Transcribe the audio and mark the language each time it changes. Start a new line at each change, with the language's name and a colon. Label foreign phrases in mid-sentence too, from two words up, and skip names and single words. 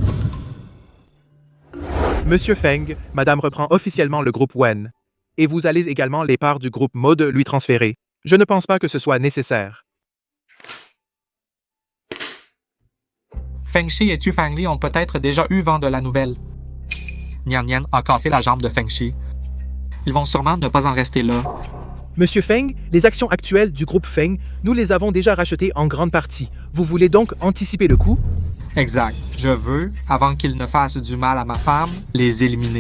French: Monsieur Feng, Madame reprend officiellement le groupe Wen. Et vous allez également les parts du groupe Mode lui transférer. Je ne pense pas que ce soit nécessaire. Feng Shi et Tu Fangli ont peut-être déjà eu vent de la nouvelle. Nian Nian a cassé la jambe de Feng Shi. Ils vont sûrement ne pas en rester là. Monsieur Feng, les actions actuelles du groupe Feng, nous les avons déjà rachetées en grande partie. Vous voulez donc anticiper le coup? Exact. Je veux, avant qu'ils ne fassent du mal à ma femme, les éliminer.